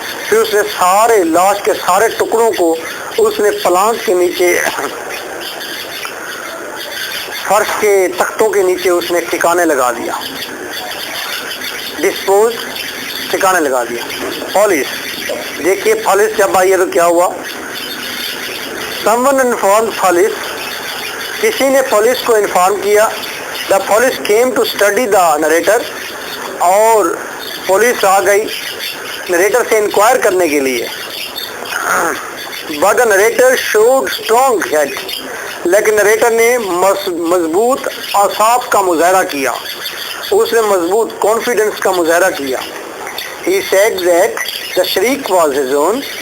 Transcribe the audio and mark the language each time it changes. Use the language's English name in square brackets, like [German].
[Urdu] پھر اس نے سارے لاش کے سارے ٹکڑوں کو اس نے پلانک کے نیچے، فرش کے تختوں کے نیچے اس نے ٹھکانے لگا دیا۔ ڈسپوز، ٹھکانے لگا دیا۔ پولیس، دیکھیے پولیس جب آئی ہے تو کیا ہوا؟ [English] Someone informed police. [Urdu] کسی نے پولیس کو انفارم کیا۔ [English] The police came to study the narrator. [Urdu] اور پولیس آ گئی نریٹر سے انکوائر کرنے کے لیے۔ [English] But the narrator showed strong head. [Urdu] لیکن نریٹر نے مضبوط اعصاب کا مظاہرہ کیا، اس نے مضبوط کانفیڈنس کا مظاہرہ کیا۔ [English] He said that the shriek was his own.